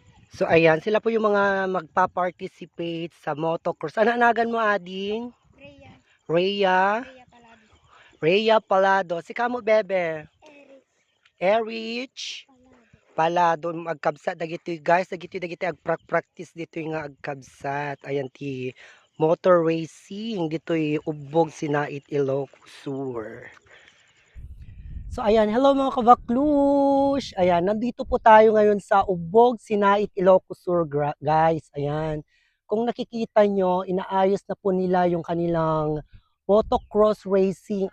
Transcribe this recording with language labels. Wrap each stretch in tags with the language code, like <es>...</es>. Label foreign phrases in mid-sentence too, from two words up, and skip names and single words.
<tl>So ayan, sila po yung mga magpa-participate sa motocross.</tl> <ilo>Ano anagan mo, ading? Rhea. Rhea? Rhea Palado. Rhea Palado. Si kamo, bebe? Eric Erich Palado. Palado. Agkabsat dagiti guys. Dagiti agprak-practice</ilo> <tl>dito yung</tl> <ilo>agkabsat. Ayan ti</ilo> <en>motor racing.</en> <tl>Dito yung</tl> <ilo>ubog sinait Ilocos Sur.</ilo> <tl>So ayan, hello mga kabaklush! Ayan, nandito po tayo ngayon sa Ubog, Sinait, Ilocos Sur, guys. Ayan, kung nakikita nyo, inaayos na po nila yung kanilang</tl> <en>motocross racing.</en>